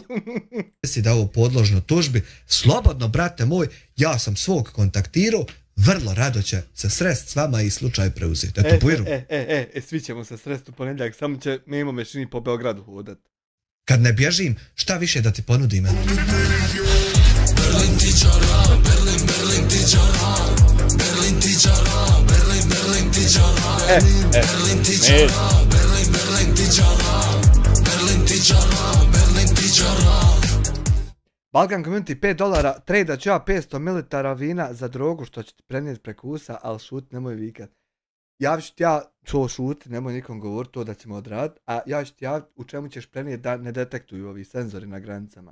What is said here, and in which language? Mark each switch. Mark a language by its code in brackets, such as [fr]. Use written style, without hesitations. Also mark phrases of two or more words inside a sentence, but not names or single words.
[bs] Misli da ovo podložno tužbi. Slobodno, brate moj, ja sam svog kontaktirao, vrlo rado će se srest s vama i slučaj preuzeti. Eto, Puiru. Svi ćemo se srest u ponedjeljak, samo će Mimo Mešini po Beogradu hodat. Kad ne bježim, šta više da ti ponudim? Berlin tičara, Berlin, Berlin tičara, Berlin tičara, Berlin, Berlin tičara, Berlin tičara, Berlin, Berlin tičara, Berlin tičara, Berlin tičara. Balkan Community $5, trejda ću ja 500 ml vina za drogu što će ti prenijeti preko usa, ali šut, nemoj vikat. Javit ću ti ja to šuti, nemoj nikom govoriti to da ćemo odraditi, a ja ću ti javiti u čemu ćeš prenijeti da ne detektuju ovi senzori na granicama.